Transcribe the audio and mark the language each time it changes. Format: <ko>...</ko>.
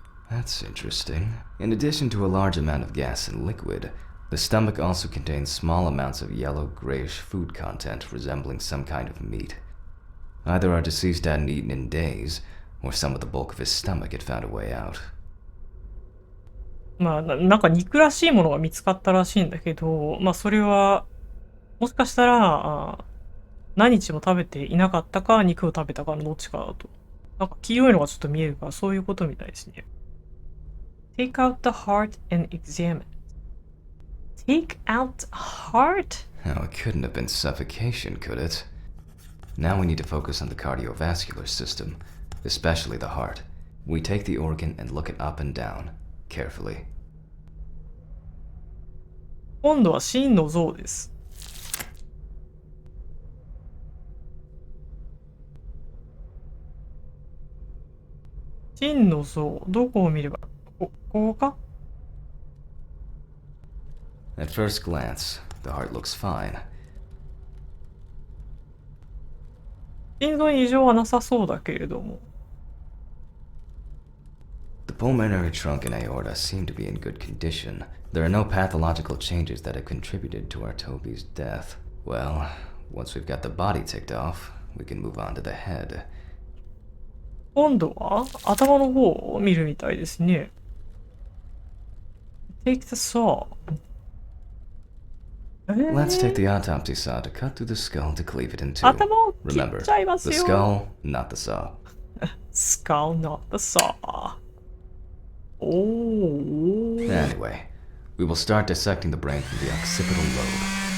<en>That's interesting. In addition to a large amount of gas and liquid, the stomach also contains small amounts of yellow, grayish food content resembling some kind of meat. Either our deceased hadn't eaten in days, or some of the bulk of his stomach had found a way out.</en> <ja>まあ、なんか肉らしいものが見つかったらしいんだけど、まあそれは、もしかしたら、何日も食べていなかったか、肉を食べたかのどっちかだと。なんか黄色いのがちょっと見えるから、そういうことみたいですね。</ja> <en>Take out the heart and examine. Take out the heart? Oh, it couldn't have been suffocation, could it? Now we need to focus on the cardiovascular system, especially the heart. We take the organ and look it up and down, carefully.</en> <ja>今度は真の像です。真の像、どこを見れば、ここか</ja> <en>At first glance, the heart looks fine.</en> <ja>心臓に異常はなさそうだけれども。</ja> <en>The pulmonary trunk and aorta seem to be in good condition. There are no pathological changes that have contributed to our Toby's death. Well, once we've got the body ticked off, we can move on to the head.</en> <ja>今度は頭の方を見るみたいですね。</ja> <en>Take the saw. Let's take the autopsy saw to cut through the skull to cleave it in two.</en> <ja>頭を切っ</ja> <en>Remember,</en> <ja>ちゃいますよ。</ja> <en>the skull, not the saw. Skull, not the saw. Oh. Anyway, we will start dissecting the brain from the occipital lobe.</en>